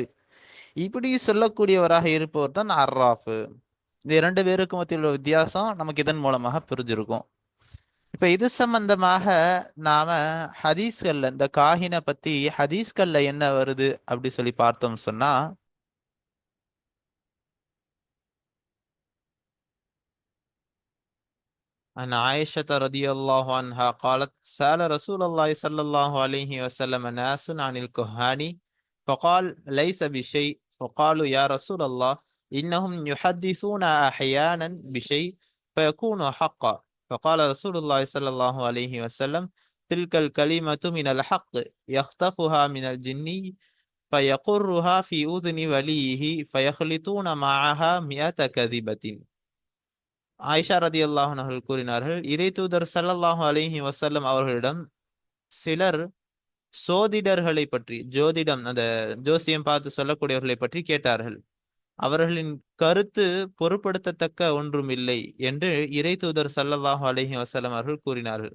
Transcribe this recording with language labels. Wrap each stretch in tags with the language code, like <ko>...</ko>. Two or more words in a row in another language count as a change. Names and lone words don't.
<ta>இப்படி சொல்லக்கூடியவராக இருப்பவர் தான் அர்ராஃப். இந்த இரண்டு பேருக்கு மத்தியில் உள்ள வித்தியாசம் நமக்கு இதன் மூலமாக புரிஞ்சிருக்கும். இப்ப இது சம்பந்தமாக நாம ஹதீஸ்கள்ல இந்த காஹினை பத்தி ஹதீஸ்கள்ல என்ன வருது அப்படி சொல்லி பார்த்தோம் சொன்னா,</ta> <ar>عن عائشة رضي الله عنها قالت سأل رسول الله صلى الله عليه وسلم ناس عن الكهان فقال ليس بشيء، فقالوا يا رسول الله إنهم يحدثون أحيانا بشيء فيكون حقا، فقال رسول الله صلى الله عليه وسلم تلك الكلمة من الحق يخطفها من الجن فيقرها في أذن وليه فيخلطون معها 100 كذبة.</ar> <ta>ஆயிஷா</ta> <ar>رضي الله عنها</ar> <ta>அவர்கள் கூறினார்கள், இறை தூதர்</ta> <ar>صلى الله عليه وسلم</ar> <ta>அவர்களிடம் சிலர் சோதிடர்களை பற்றி, ஜோதிடம் அந்த ஜோசியம் பார்த்து சொல்லக்கூடியவர்களை பற்றி கேட்டார்கள். அவர்களின் கருத்து பொருட்படுத்தத்தக்க ஒன்றும் இல்லை என்று இறை தூதர்</ta> <ar>صلى الله عليه وسلم</ar> <ta>அவர்கள் கூறினார்கள்.</ta>